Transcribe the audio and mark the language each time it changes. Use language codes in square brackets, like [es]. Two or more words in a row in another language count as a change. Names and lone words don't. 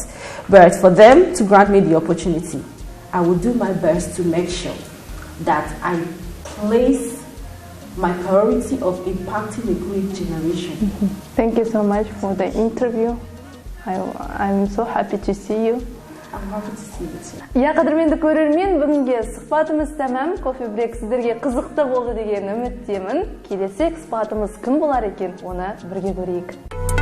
[en] But for them to grant me the opportunity, I will do my best to make sure that I place my priority of impacting a great generation. Thank you so much for the interview. I'm so happy to see you. I'm happy to see you too. [kk] Я қадірменді көрермен, бүгінге сұхбатымыз тәмам. [en] coffee break [kk] сіздерге қызықты болды деген үміттемін. Келесі сұхбатымыз кім болар екен, оны бірге көрейік.